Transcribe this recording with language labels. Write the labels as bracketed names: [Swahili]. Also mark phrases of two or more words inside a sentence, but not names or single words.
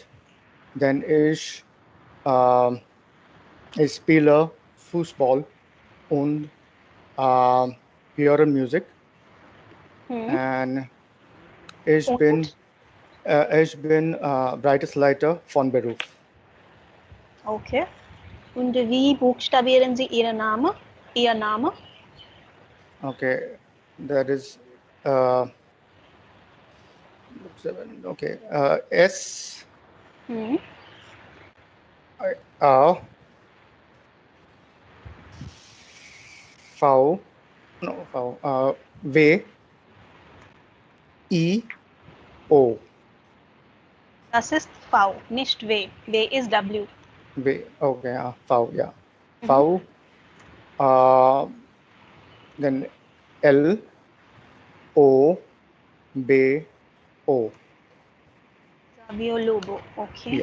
[German] Then äh, ich spiele Fußball und äh, höre Musik. And ich bin, Und? Bereichsleiter von Beruf. Okay. Und wie buchstabieren Sie Ihren Namen? Ihr Name? [English] Okay, that is uh, okay. S A V no V W I O. [German] Das ist V, nicht W. W ist W. W. [English] Okay, V. Yeah, V. Uh, then L O B O. Savio Lobo. Okay.